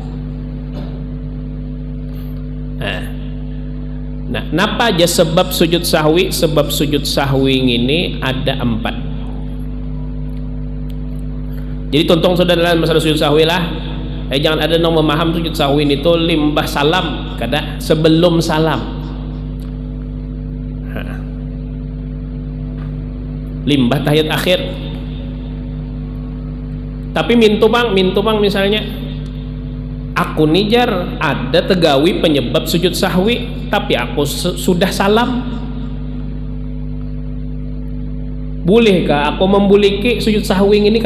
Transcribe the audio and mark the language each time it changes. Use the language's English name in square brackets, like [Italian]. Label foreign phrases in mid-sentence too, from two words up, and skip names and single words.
[Banjar] Nah, napa aja sebab sujud sahwi? [Indonesian] Sebab sujud sahwi ini ada 4. [Banjar] Jadi tonton sudah dalam masalah sujud sahwi lah. Jangan ada yang memaham sujud sahwi itu limbah salam, kada sebelum salam. Limbah tahiyat akhir. Tapi mintu bang misalnya aku nijar ada tegawi penyebab sujud sahwi tapi aku sudah salam, bolehkah aku membuliki sujud sahwi ini?